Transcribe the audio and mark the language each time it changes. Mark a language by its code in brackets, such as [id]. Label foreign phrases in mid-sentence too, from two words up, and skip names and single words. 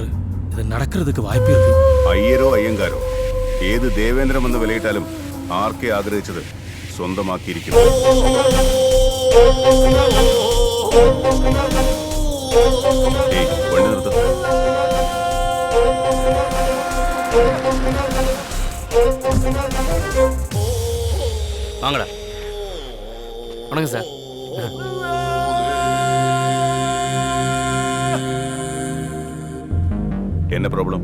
[ta] இது நடக்கிறதுக்கு வாய்ப்பு இருக்கு. [ml] അയ്യരോ അയ്യങ്കാരോ ഏത് ദേവേന്ദ്രം എന്ന് വിലയിട്ടാലും ആർക്കെ ആഗ്രഹിച്ചത് സ്വന്തമാക്കിയിരിക്കുന്നു. വണ്ടി നിർത്ത. [ta] வாங்கடா. வணக்கம் சார். என்ன ப்ராப்ளம்